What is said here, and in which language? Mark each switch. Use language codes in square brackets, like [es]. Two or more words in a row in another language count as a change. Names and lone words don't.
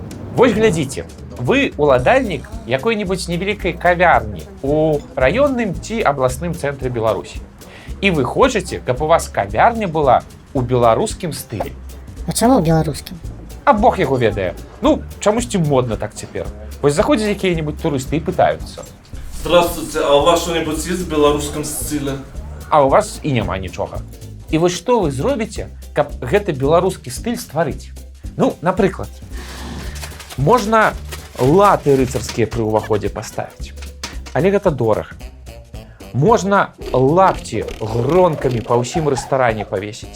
[be] Вось глядзіце, вы уладальнік якой-нибудь невялікай кавярні у раённым ці абласным цэнтры Беларусі. І вы хочаце, каб у вас кавярня была у беларускім стылі. А чаму беларускім? А бог яго ведае. Ну, чамусьці модна так цяпер. Вось заходзяць якія-нибудь турысты і пытаюцца. [ru] Здравствуйте, а у вас что-нибудь есть в белорусском стиле? [be] А у вас і няма нічога. І вось што вы зробіце, каб гэты беларускі стыль стварыць? Ну, напрыклад, можна латы рыцарскія пры ўваходзе паставіць. Але гэта дорага. Можна лапці гронкамі па ўсім рэстаране павесіць.